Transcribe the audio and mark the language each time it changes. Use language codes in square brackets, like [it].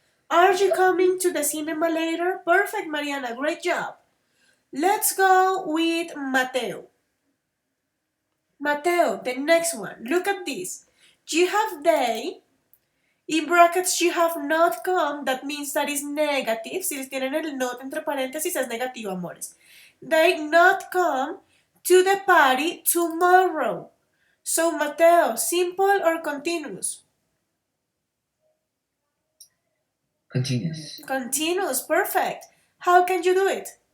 [en] Are you coming to the cinema later? Perfect, Mariana, great job. Let's go with Mateo. Mateo, the next one. Look at this. You have they. In brackets, you have not come. That means that is negative. [es] Si les tienen el not entre paréntesis, es negativo, amores. [en] They not come to the party tomorrow. So, Mateo, simple or continuous? Continuous. Continuous, perfect. How can you do it?